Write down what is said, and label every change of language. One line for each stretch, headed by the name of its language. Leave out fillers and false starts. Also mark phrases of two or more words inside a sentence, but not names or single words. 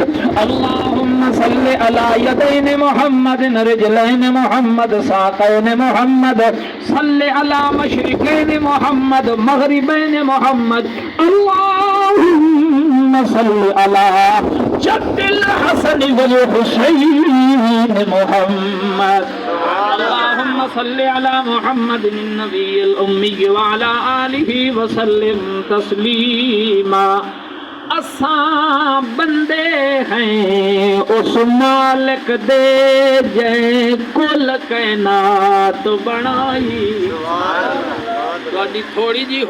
Arabic: اللهم صل على يدين محمد رجلين محمد، ساقين محمد، صل على مشرقين محمد، مغربين محمد. اللهم صل على جد الحسن والحسين محمد. اللهم صل على محمد النبي الأمي وعلى آله وسلم تسليما.
Punjabi: اساں بندے ہیں اس مالک دے جے کل کائنات بنائی. تھوڑی جی